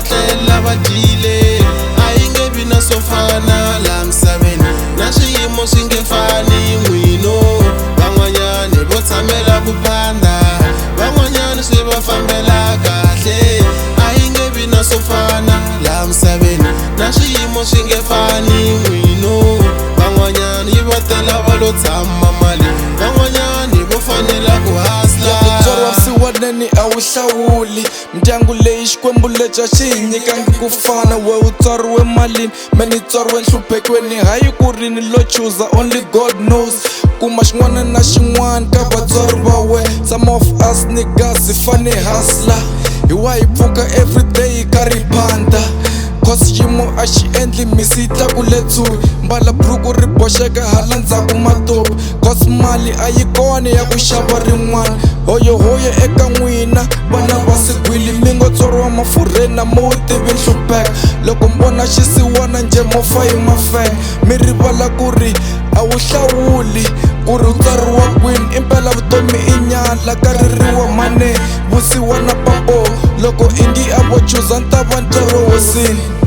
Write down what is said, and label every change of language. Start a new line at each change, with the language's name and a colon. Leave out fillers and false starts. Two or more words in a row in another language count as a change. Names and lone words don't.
Tsonga: tlela va dyile a yi nge vi na sofana la misaveni na swiyimo swi nge fani n'wino van'wanyani vo tshamela ku phanda van'wanyani swi va fambela kahle a yi nge vi na sofana la misaveni na swiyimo swi nge fani n'wino van'wanyani yi va tela va lo tshama mali van'wanyani vo fanela ku hasla tswariwa vusiwaneni a wu hlawuli mindyangu leyi xikwembu lexi a xi hi nyikangi ku fana we u tswariwe malini me ni tswariwe nhluphekweni hayi ku ri ni lo chuza
English: only God knows
Tsonga: kuma xin'wana na xin'wana ka vatswari va we
English: some of us niggas
Tsonga: hi fane hasla hi wa hi pfuka everyday hi karhi phanda cause xiyimo a xi endli misi yi tlakule tshuki mbala buruku ri boxeka hala ndzhaku matopi cause mali a yi kona ya ku xava rin'wana hoyohoyo eka n'wina vana va sigwili mi ngo tswariwa mafurheni mo tivi nhlupheka loko mbona xisiwana njhe mo fa hi mafenga mi rivala ku ri a wu hlawuli ku ri u tswariwa kwini impela vutomi i nyala ka ririwa mane vusiwana papo loko i ngi a vo chuza ni ta va ntswaro hosini